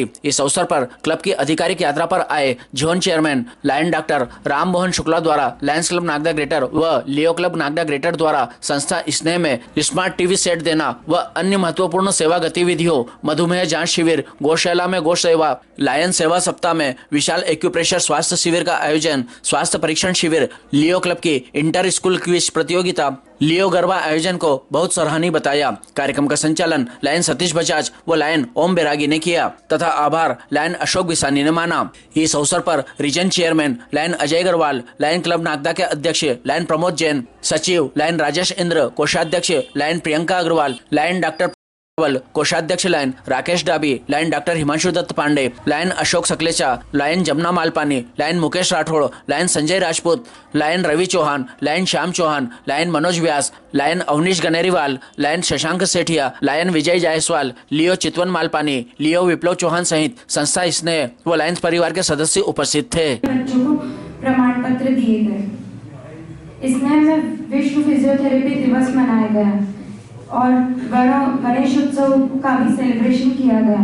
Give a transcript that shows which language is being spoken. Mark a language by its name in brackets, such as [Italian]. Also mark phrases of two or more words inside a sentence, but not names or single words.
[Hindi] इस अवसर पर क्लब की आधिकारिक यात्रा पर आए जोन चेयरमैन लायन डॉक्टर राम मोहन शुक्ला द्वारा लायंस क्लब नागदा ग्रेटर व लियो क्लब नागदा ग्रेटर द्वारा संस्था स्नेह में [English] smart TV set [Hindi] देना व अन्य महत्वपूर्ण सेवा गतिविधियों, मधुमेह जांच शिविर, गौशाला में गौ सेवा, लायन सेवा सप्ताह में विशाल एक्यूप्रेशर स्वास्थ्य शिविर का आयोजन, स्वास्थ्य परीक्षण शिविर, लियो क्लब की [English] inter school quiz [Hindi] प्रतियोगिता, लियो गरबा आयोजन को बहुत सराहनीय बताया। कार्यक्रम का संचालन लायन सतीश बजाज व लायन ओम बैरागी ने किया तथा आभार लायन अशोक बिसानी ने माना। इस अवसर पर रीजन चेयरमैन लायन अजय गरवाल, लायन क्लब नागदा के अध्यक्ष लायन प्रमोद जैन, सचिव लायन राजेश इंद्र, कोषाध्यक्ष लायन प्रियंका अग्रवाल, लायन डॉक्टर कोषाध्यक्ष लायन राकेश डाबी, लायन डॉक्टर हिमांशु दत्त पांडे, लायन अशोक सकलेचा, लायन जमुना मालपानी, लायन मुकेश राठौड़, लायन संजय राजपूत, लायन रवि चौहान, लायन श्याम चौहान, लायन मनोज व्यास, लायन अवनीश गनेरीवाल, लायन शशांक सेठिया, लायन विजय जायसवाल, लियो चितवन मालपानी, लियो विप्लव चौहान सहित संस्था स्नेह व लायंस परिवार के सदस्य उपस्थित थे। बच्चों को प्रमाण पत्र दिए गए। स्नेह में विश्व फिजियोथेरेपी दिवस मनाया गया और गणेश उत्सव का भी सेलिब्रेशन किया गया।